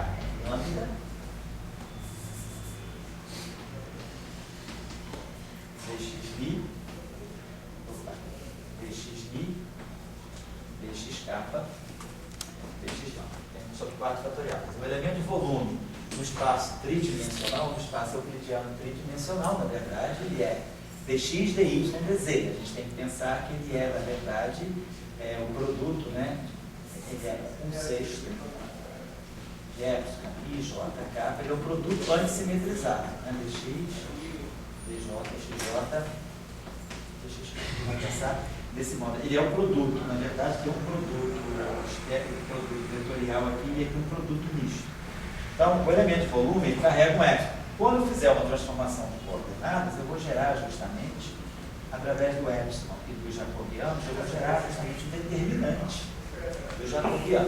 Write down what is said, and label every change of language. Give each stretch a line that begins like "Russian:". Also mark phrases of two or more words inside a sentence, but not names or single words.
Portuguese: Lambda dxi, dxi, dx kappa, dx lambda. Tem sobre 4 fatorial. O elemento de volume no espaço tridimensional, no espaço euclidiano tridimensional, na verdade, ele é dx, dy, dz. A gente tem que pensar que ele é, na verdade, o produto, né? Ele é 1/6 de epsilon, i, j, k, ele é o produto antissimetrizado, né? Dx, dj, dxj, dx. Vamos pensar desse modo. Ele é um produto, na verdade, tem um produto vetorial aqui e aqui um produto misto. Então, o elemento de volume, ele carrega um epsilon. Quando eu fizer uma transformação de coordenadas, eu vou gerar justamente, através do epsilon e do jacobiano, eu vou gerar justamente um determinante do jacobiano.